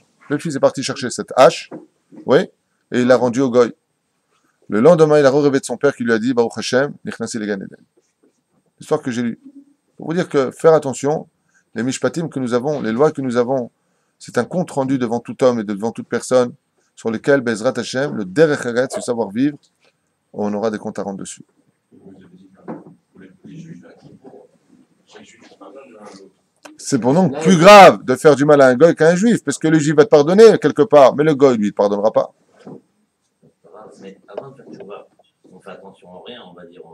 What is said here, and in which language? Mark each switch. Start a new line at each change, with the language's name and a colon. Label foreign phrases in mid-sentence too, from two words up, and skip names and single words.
French: Le fils est parti chercher cette hache, oui, et il l'a rendue au goy. Le lendemain, il a rêvé de son père qui lui a dit,
Hebrew: ברוך השם, נכנסתי לגן עדן.
French: L'histoire que j'ai lue. Pour vous dire que faire attention, les mishpatim que nous avons, les lois que nous avons, c'est un compte rendu devant tout homme et devant toute personne, sur lesquels,
Hebrew: בעזרת השם, le דרך ארץ,
French: le savoir-vivre, on aura des comptes à rendre dessus. C'est pour nous plus grave de faire du mal à un goy qu'à un juif, parce que le juif va te pardonner quelque part, mais le goy, lui, il ne te pardonnera pas. Mais avant de faire tchouva, on fait attention à rien, on va dire.